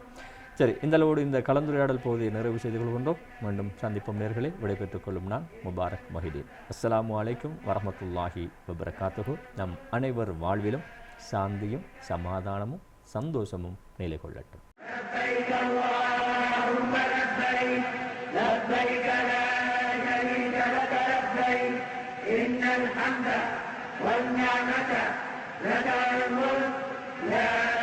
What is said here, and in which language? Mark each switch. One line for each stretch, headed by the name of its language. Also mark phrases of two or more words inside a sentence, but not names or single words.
Tamil: சரி, இந்த அளவோடு இந்த கலந்துரையாடல் பகுதியை நிறைவு செய்து கொள்கின்றோம். மீண்டும் சந்திப்போம் நேயர்களே. விடைபெற்றுக் கொள்ளும் நான் முபாரக் மஹிதீன்.
Arabic: السلام عليكم ورحمة الله وبركاته.
Tamil: நம் அனைவர் வாழ்விலும் சாந்தியும் சமாதானமும் சந்தோஷமும் நிலை கொள்ளட்டும்.
Arabic: لبيك لا شريك لك لبيك إن لك الملك لا